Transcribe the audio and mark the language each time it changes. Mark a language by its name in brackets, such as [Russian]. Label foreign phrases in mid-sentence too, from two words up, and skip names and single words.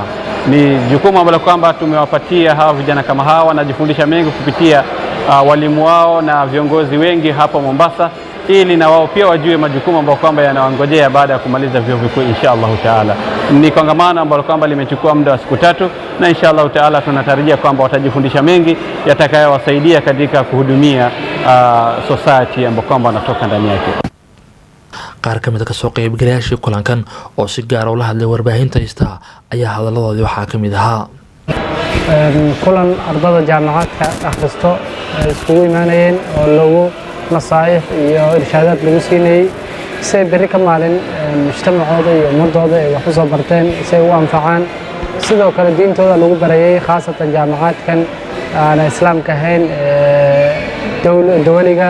[Swahili] Ni jukumu ambalo kwamba tumewapatia hawa vijana kama hawa, wanajifundisha mengi kupitia walimu wao na viongozi wengi hapa Mombasa, ili na wao pia wajue majukumu ambayo kwamba yanawangojea baada ya kumaliza vyuo vikuu [Arabic] إن شاء الله تعالى. [Swahili] Ni kongamano ambalo kwamba limechukua muda wa siku 3 na [Arabic] إن شاء الله تعالى [Swahili] tunatarajia kwamba watajifundisha mengi yatakayowasaidia katika kuhudumia society ambayo kwamba wanatoka ndani yake. [Somali] qaar ka mid ah ka soo qaybgalayaashii kulankan oo si gaar ah ula hadlay warbaahinta Star ayaa hadaladoodii waxaa ka mid ahaa kulan ardayda jaamacadka akhristo iskugu imaanayeen oo lagu nasaaix iyo irshaadaad lagu siinayay si bari ka maalin mujtamacooda iyo ummadooda ay wax u soo barteen si ay u anfacaan, sidoo kale diintooda lagu barayay khaasatan jaamacadkan aan islaamka ahayn dawliga.